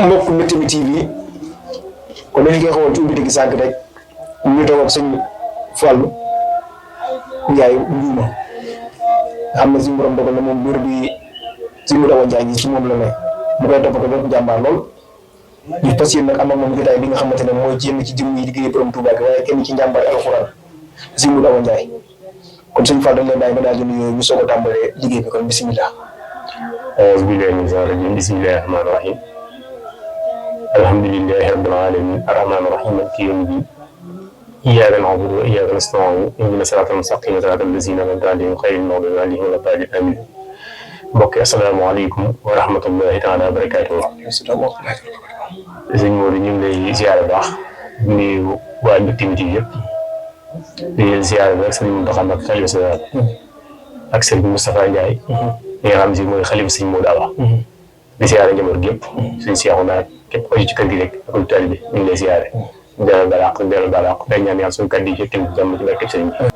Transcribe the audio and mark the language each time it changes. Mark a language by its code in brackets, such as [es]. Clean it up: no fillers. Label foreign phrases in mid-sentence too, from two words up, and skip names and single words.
[wo] mbokk Mbectemi TV kon dañu koy xool ci ubbite gi sànq rek ñu toog ak Serigne Fallou Ndiaye Ndiouma nga xam ne suñu borom dogal na moom buur bi Serigne Modou Awa Ndiaye gi ci moom la ne mu koy toppatoo bépp jàmbaar lool ñu fas yéene nag am ak moom jotaay bi nga xamante ne mooy jéem ci jëm yi liggéey borom Touba bi waaye kenn ci njàmbaar alxuraan Serigne Modou Awa Ndiaye kon suñu Fall dañ lay bàyyi nga daal di nuyoo ñu soog a tàmbalee liggéey bi kon bisimilah. [ar] أعوذ بالله من الشيطان الرجيم بسم الله الرحمن الرحيم الحمد لله رب العالمين الرحمن الرحيم مالك يوم الدين إياك نعبد وإياك نستعين اهدنا الصراط المستقيم صراط الذين أنعمت عليهم غير المغضوب عليهم ولا الضالين آمين mbokk السلام عليكم ورحمة الله تعالى وبركاته. [wo] sëñ Modou ñu ngi lay ziare bu baax di nuyu waa Mbectemi TV yëpp di leen ziare rek sëñ Mountakha Mbacké xalifa général ak sëñ Moustapha Ndiaye ñi nga xam si mooy xalifa sëñ Modou Awa di siyaare njaboot gépp suñ seexu naa képp ko ci kër gi rek ak taalibe bi ñu ngi lay siyaare dellu balaq day ñaan yàlla suñu kàddu yi fekkee jàmm ci barke sëñ bi.